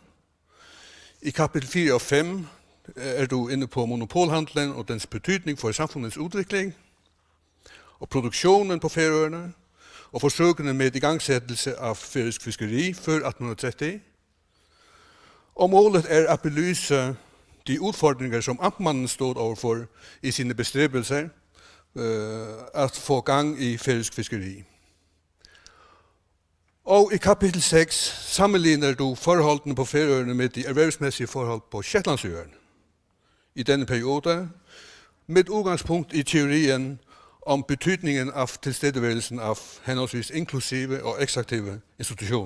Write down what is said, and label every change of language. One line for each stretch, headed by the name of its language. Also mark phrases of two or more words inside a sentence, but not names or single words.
Norwegian: I kapitel 4 og 5 er du inne på monopolhandelen og dens betydning for samfunnets udvikling, og produksjonen på Færøerne, og forsøkene med igangsettelse av færøysk fiskeri før 1830.
Danish: Og målet er at belyse de utfordringer som amtmannen stod overfor i sine bestræbelser at få gang i færøysk fiskeri. Og i kapitel 6 sammenligner du forholdene på Færøerne med de erhvervsmæssige forhold på Shetlandsøerne i denne periode, med udgangspunkt i teorien om betydningen af tilstedeværelsen af henholdsvis inklusive og eksaktive institutioner.